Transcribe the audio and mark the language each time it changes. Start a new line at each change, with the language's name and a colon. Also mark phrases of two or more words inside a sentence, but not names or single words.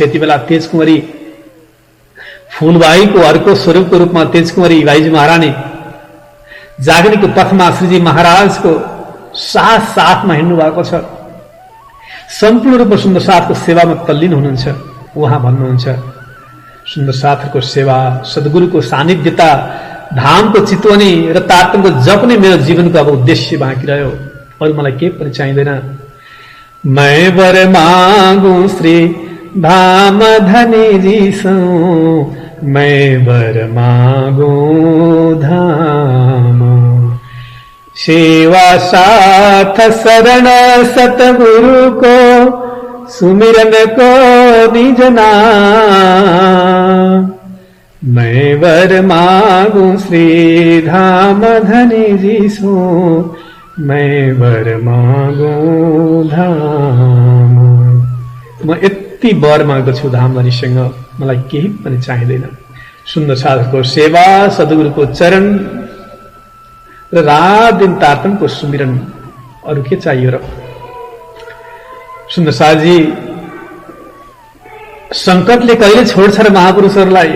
Nepali: यति बेला तेजकुमारी फूलबाईको अर्को स्वरूपको रूपमा तेजकुमारी बाइज महारानी जागनीको पथमा श्रीजी महाराजको साथमा हिँड्नु भएको छ। सम्पूर्ण रूपमा सुन्दर साथको सेवामा तल्लीन हुनुहुन्छ। उहाँ भन्नुहुन्छ, सुन्दर साथहरूको सेवा, सद्गुरुको सानिध्यता, धामको चितवनी र तारतमको जप नै मेरो जीवनको अब उद्देश्य बाँकी रह्यो। अरू मलाई केही पनि चाहिँदैन।
Hindi: मैं वर मागु श्री धाम धनी जीसु, मैं वर मागु धाम। सेवा साथ शरण सतगुरु को, सुमिरन को निज नाम। मैं वर मागू श्री धाम धनी जीसु, मैं वर मागू धाम।
Nepali: म यति वर माग्दछु धाम धनीसँग, मलाई केही पनि चाहिँदैन। सुन्दर साधकको सेवा, सद्गुरुको चरण र रात दिन तारतमको सुमिरन, अरू के चाहियो र? सुन्दर साथी, संकटले कहिले छोड्छ र महापुरुषहरूलाई?